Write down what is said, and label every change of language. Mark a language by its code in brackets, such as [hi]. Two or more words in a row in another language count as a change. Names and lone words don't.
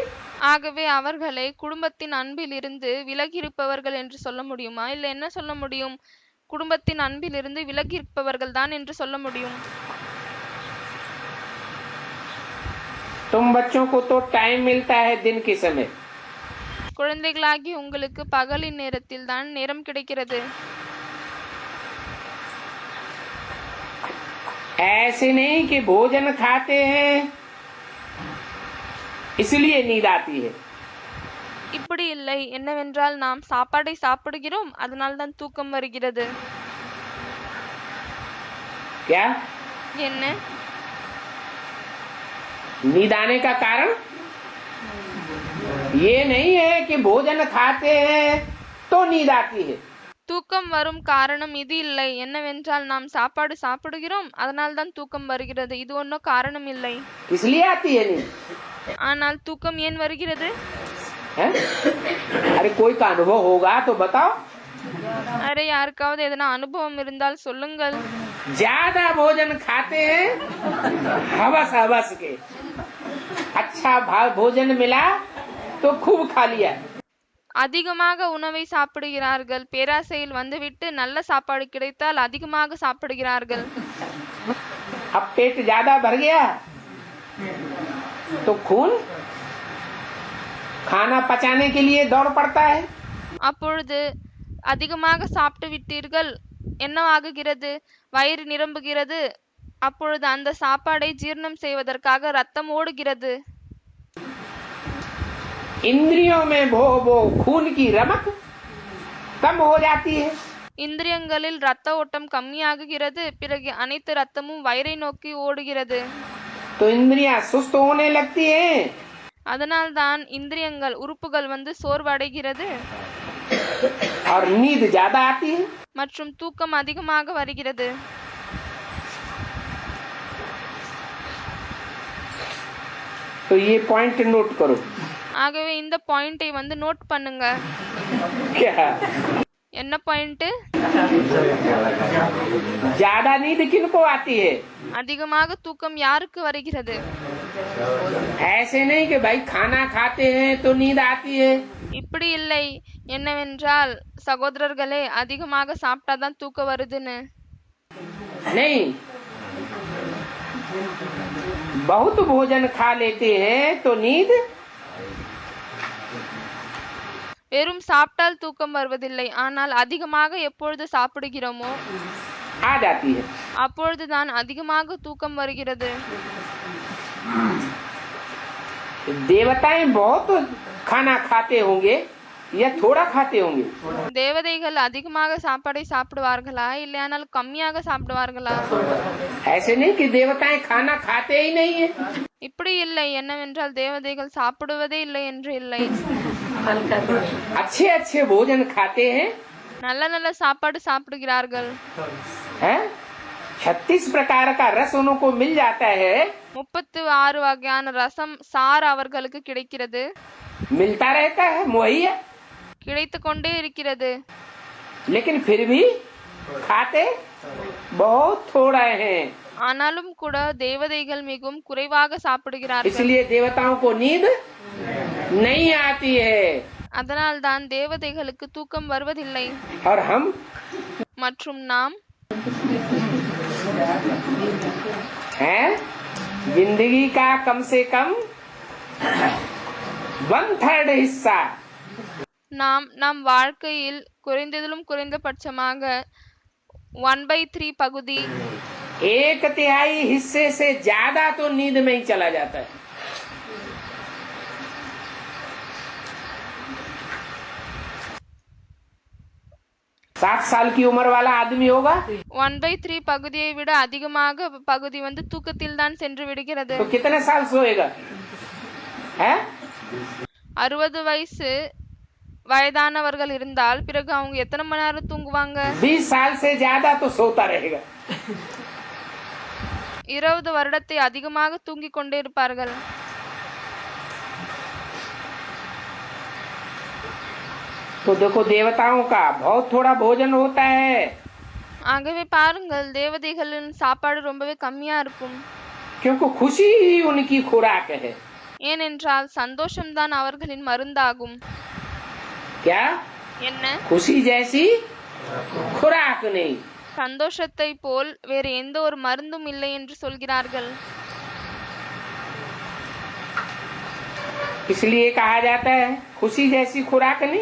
[ta] ஆகவே அவர்களை குடும்பத்தின் அன்பில் இருந்து விலகியிருப்பவர்கள் என்று சொல்ல முடியுமா? இல்லை என்ன சொல்ல முடியும்? குடும்பத்தின் அன்பில் இருந்து விலகியிருப்பவர்கள் தான் என்று சொல்ல முடியும். [hi] तुम बच्चों को तो टाइम मिलता है दिन के समय। [ta] குழந்தைகளாகி உங்களுக்கு பகலின் நேரத்தில் தான் நேரம் கிடைக்கிறது. [hi] ऐसे नहीं कि भोजन खाते हैं इसलिए नींद आती है। [ta] இப்படி இல்லை. என்னவென்றால் நாம் சாப்பாடை சாப்பிடுகிறோம், அதனால் தான் தூக்கம் வருகிறது. [hi] क्या [ta] என்ன [hi] नींद आने का कारण ये नहीं है कि भोजन खाते हैं तो नींद आती है। [ta] தூக்கம் வரும் காரணம் இது இல்லை. என்னவென்றால் நாம் சாப்பாடு சாப்பிடுகிறோம், அதனால் தான் தூக்கம் வருகிறது. இது ஒன்றும் காரணம் இல்லை. [hi] इसलिए आती है नींद। [ta] ஆனால் தூக்கம் ஏன் வருகிறது? [hi] है? अरे कोई का अनुभव होगा तो बताओ। [ta] अरे யாருக்காவது எதனா அனுபவம் இருந்தால் சொல்லுங்கள். [hi] ज्यादा भोजन खाते हैं हवस हवस के। अच्छा भोजन मिला तो खूब खा लिया। [ta] அதிகமாக உணவை சாப்பிடுகிறார்கள். பேராசையில் வந்துவிட்டு நல்ல சாப்பாடு கிடைத்தால் அதிகமாக சாப்பிடுகிறார்கள். [hi] अब पेट ज्यादा भर गया तो खून खाना पचाने के लिए दौड़ पड़ता है। [ta] அப்பொழுது அதிகமாக சாப்பிட்டு விட்டீர்கள், என்னவாகுகிறது? வயிறு நிரம்புகிறது. அப்பொழுது அந்த சாப்பாடை ஜீரணம் செய்வதற்காக ரத்தம் ஓடுகிறது. [hi] इंद्रियों में वो खून की रमक कम हो जाती है। [ta] இந்திரியங்களில் ரத்த ஓட்டம் கம்மியாகுகிறது. பிறகு அனைத்து ரத்தமும் வயிறை நோக்கி ஓடுகிறது. [hi] तो इंद्रियां सुस्त होने लगती हैं। [ta] அதனால் தான் இந்திரியங்கள் உறுப்புகள் சோர்வடைகிறது. [hi] और नींद ज्यादा आती है। [ta] மற்றும் தூக்கம் அதிகமாக வருகிறது. [hi] तो ये [en] point note [hi] करो। [ta] ஆகவே இந்த பாயிண்டை நோட் பண்ணுங்க. [hi] क्या [ta] என்ன பாயிண்ட்? [hi] ज्यादा नींद किनको आती है? [ta] அதிகமாக தூக்கம் யாருக்கு வருகிறது? [hi] ऐसे नहीं कि भाई खाना खाते हैं तो नींद आती है। [ta] இப்படி இல்லை. என்னவென்றால் சகோதரர்களே, அதிகமாக சாப்பிட்டாதான் தூக்கம் வருதுன்னு [hi] नहीं, बहुत भोजन खा लेते हैं तो नींद [ta] வெறும் சாப்பிட்டால் தூக்கம் வருவதில்லை. ஆனால் அதிகமாக எப்பொழுது சாப்பிடுகிறோமோ [hi] आ जाती है। [ta] அப்பொழுதுதான் அதிகமாக தூக்கம் வருகிறது. [hi] देवताएं बहुत खाना खाते होंगे या थोड़ा खाते होंगे? [ta] தேவதைகள் அதிகமாக சாப்பாடை சாப்பிடுவார்களா, இல்லையானால் கம்மியாக சாப்பிடுவார்களா? [hi] ऐसे नहीं कि देवताएं खाना खाते ही नहीं है। [ta] இப்படி இல்லை. என்னவென்றால் தேவதைகள் சாப்பிடுவதே இல்லை என்று இல்லை. [hi] अच्छे अच्छे भोजन खाते हैं [ta] நல்ல நல்ல சாப்பாடு சாப்பிடுகிறார்கள். [hi] हैं? 36 प्रकार का रस उनको मिल जाता है, [ta] 36 வகையான ரசம் சாறு அவர்களுக்கு கிடைக்கிறது, [hi] मिलता रहता है, वही है, [ta] கிடைத்து கொண்டே இருக்கிறது. [hi] लेकिन फिर भी खाते बहुत थोड़ा हैं. [ta] ஆனாலும் கூட தேவதைகள் மிகவும் குறைவாக சாப்பிடுகிறார்கள். [hi] इसलिए देवताओं को नींद नहीं आती है. [ta] அதனால் தான் தேவதைகளுக்கு தூக்கம் வருவதில்லை. [hi] और हम [ta] மற்றும் நாம் [hi] हैं जिंदगी का कम से कम 1/3 हिस्सा [ta] நாம் நம் வாழ்க்கையில் குறைந்ததிலும் குறைந்தபட்சமாக 1/3 பகுதி, [hi] 1/3 हिस्से से ज्यादा तो नींद में ही चला जाता है. साठ साल की उम्र वाला आदमी होगा [ta] 1/3 பகுதியை விட அதிகமாக பகுதி தூக்கத்தில் தான் சென்று விடுகிறது. [hi] तो कितने साल सोएगा है? [ta] 60 வயதானவர்கள் இருந்தால் பிறகு அவங்க எத்தனை மணி நேரம் தூங்குவாங்க? [hi] 20 साल से ज्यादा तो सोता रहेगा. [ta] 20 வருடத்தை அதிகமாக தூங்கிக் கொண்டே இருப்பார்கள். [hi] तो देखो देवताओं का बहुत थोड़ा भोजन होता है. [ta] ஆகவே பாருங்கள், தேவதைகளின் சாப்பாடு ரொம்பவே கம்மியா இருக்கும். [hi] क्योंकि खुशी ही उनकी खुराक है. [ta] ஏனென்றால் சந்தோஷம்தான் அவர்களின் மருந்தாகும். [hi] क्या? [ta] என்ன? [hi] खुशी जैसी खुराक नहीं. [ta] சந்தோஷத்தை போல் வேறு எந்த ஒரு மருந்தும் இல்லை என்று சொல்கிறார்கள். [hi] इसलिए कहा जाता है खुशी जैसी खुराक नहीं.